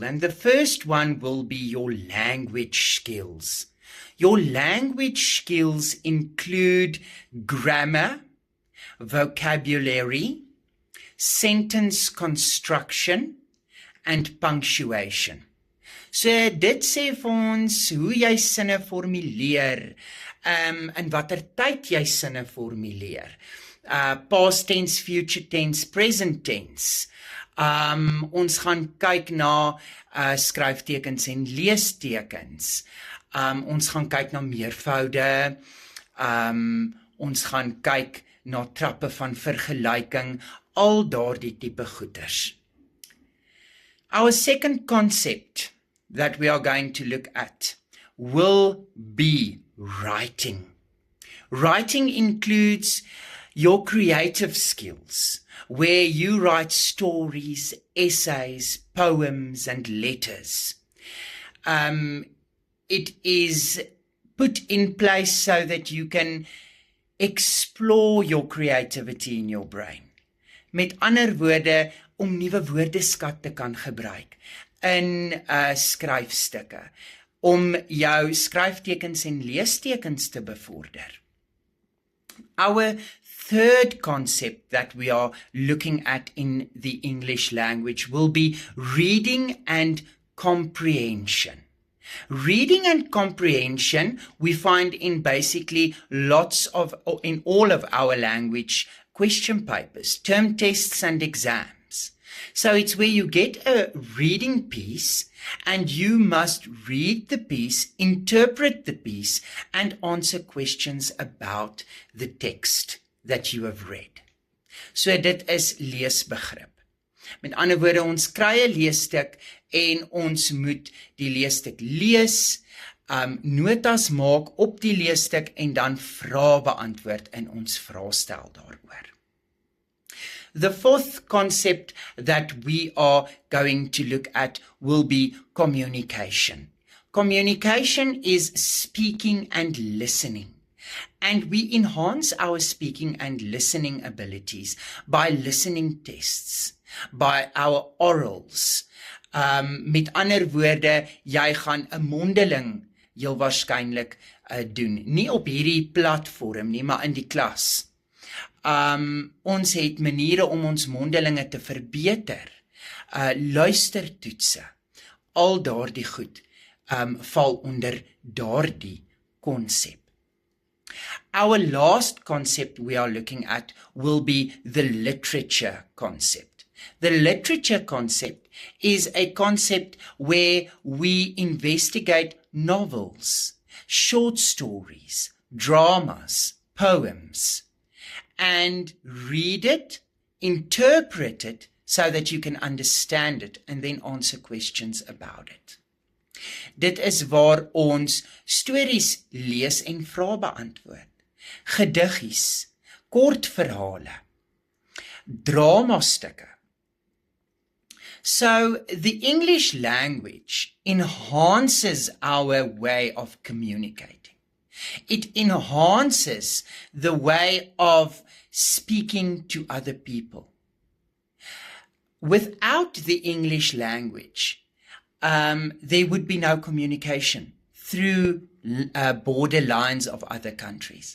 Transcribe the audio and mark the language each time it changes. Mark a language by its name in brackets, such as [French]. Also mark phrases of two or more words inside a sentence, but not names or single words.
[English] And the first one will be your language skills. Your language skills include grammar, vocabulary, sentence construction, and punctuation. [Afrikaans] So dit sê vir ons hoe jy sinne formuleer, in watter tyd jy sinne formuleer. [English] Past tense, future tense, present tense. [Afrikaans] Ons gaan kyk na skryftekens en leestekens. Ons gaan kyk na meervoude. Ons gaan kyk na trappe van vergelyking, al daardie tipe goeters. [English] Our second concept that we are going to look at will be writing. Writing includes your creative skills, where you write stories, essays, poems, and letters. It is put in place so that you can explore your creativity in your brain. [Afrikaans] Met ander woorde, om nuwe woordeskat te kan gebruik in skryfstukke, om jou skryftekens en leestekens te bevorder. [English] Our third concept that we are looking at in the English language will be reading and comprehension. Reading and comprehension we find in basically in all of our language question papers, term tests and exams. So it's where you get a reading piece and you must read the piece, interpret the piece, and answer questions about the text that you have read. [Afrikaans] So dit is leesbegrip. Met ander woorde, ons kry 'n leesstuk en ons moet die leesstuk lees, notas maak op die leesstuk en dan vrae beantwoord in ons vraestel daaroor. [English] The fourth concept that we are going to look at will be communication. Communication is speaking and listening. And we enhance our speaking and listening abilities by listening tests, by our orals. [Afrikaans] Met ander woorde, jy gaan 'n mondeling heel waarskynlik doen. Nie op hierdie platform nie, maar in die klas. Ons het maniere om ons mondelinge te verbeter. Luistertoetse. Al daardie goed val onder daardie konsep. [English] Our last concept we are looking at will be the literature concept. The literature concept is a concept where we investigate novels, short stories, dramas, poems, and read it, interpret it so that you can understand it and then answer questions about it. [Afrikaans] Dit is waar ons stories lees en vrae beantwoord, gediggies, kortverhale, dramastukke. [English] So the English language enhances our way of communicating. It enhances the way of speaking to other people. Without the English language, there would be no communication through border lines of other countries.